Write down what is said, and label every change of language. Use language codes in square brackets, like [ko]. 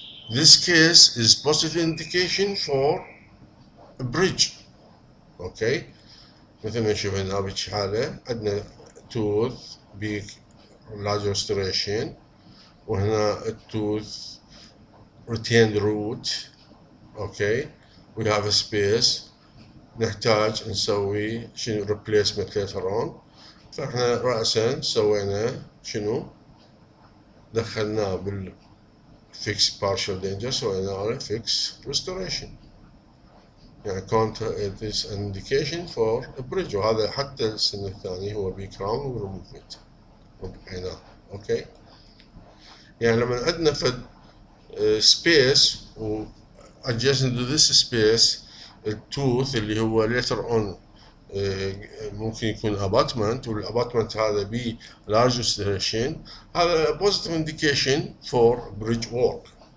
[en] This case is positive indication for a bridge, okay. [ar] مثل ما نشوف هنا بهيك حالة عندنا tooth big large restoration، وهنا التوث retained root. [en] okay, we have a space [ar] نحتاج نسوي شنو [en] replacement later on. [ar] فاحنا رأسا سوينا شنو، دخلناه بال fix partial denture، سوينا له fix restoration. يعني [en] this indication for a bridge، [ar] وهذا حتى السنة الثانية هو بي كراون وريموفمنت هنا. اوكي، يعني لما عندنا فد space و [en] adjacent to this space [ar] التوث اللي هو later on ممكن يكون abutment، والاباتمنت هذا ب large restoration، هذا [en] positive indication for bridge work.